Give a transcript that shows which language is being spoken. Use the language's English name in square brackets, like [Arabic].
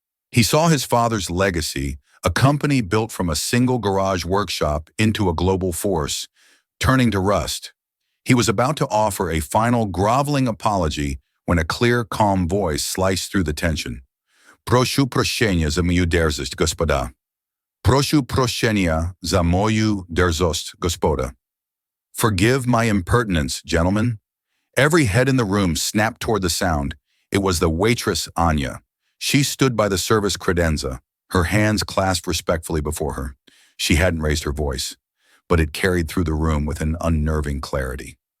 [English] He saw his father's legacy, a company built from a single garage workshop into a global force, turning to rust. He was about to offer a final groveling apology when a clear, calm voice sliced through the tension. [Russian] "Прошу прощения за мою дерзость, господа." Proшу прощения за мою дерзость, господа. [English] Forgive my impertinence, gentlemen. Every head in the room snapped toward the sound. It was the waitress, Anya. She stood by the service credenza, her hands clasped respectfully before her. She hadn't raised her voice, but it carried through the room with an unnerving clarity.